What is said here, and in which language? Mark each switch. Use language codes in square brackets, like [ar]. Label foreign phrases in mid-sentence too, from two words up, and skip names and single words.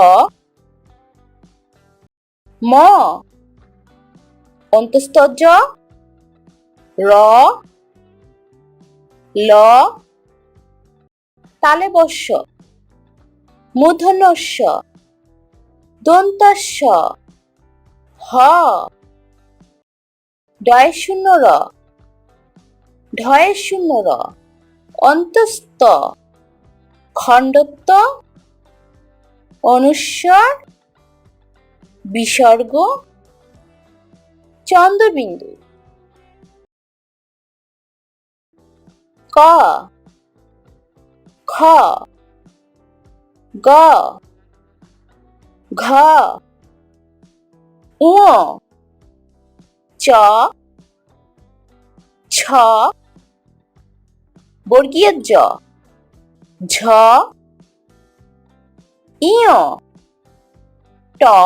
[bn] ম, অন্তস্থ জ, র, ল, তালব্য শ, মূর্ধন্য ষ, দন্তস্ব, হ, ডয়ে শূন্য র, ঢয়ে শূন্য র, অন্তস্থ, খণ্ডত্ব, অনুস্বর, বিসর্গ, চন্দ্রবিন্দু। ক, খ, গ, ঘ, ঙ, চ, ছ, বর্গীয় জ, ঝ, ইয়, ট,